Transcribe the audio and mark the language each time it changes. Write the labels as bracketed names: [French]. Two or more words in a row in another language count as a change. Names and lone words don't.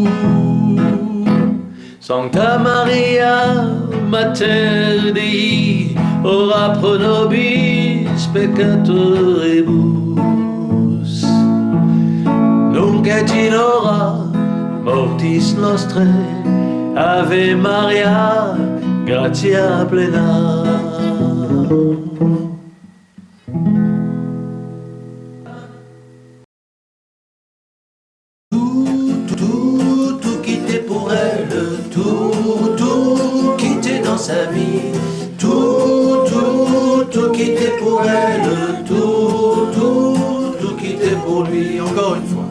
[Latin] Sancta Maria, Mater Dei, ora pro nobis peccatoribus, nunc et in hora mortis nostrae. Ave Maria, gratia plena. [French] Tout quitter pour elle, tout quitter dans sa vie, tout quitter pour elle, tout quitter pour lui, encore une fois.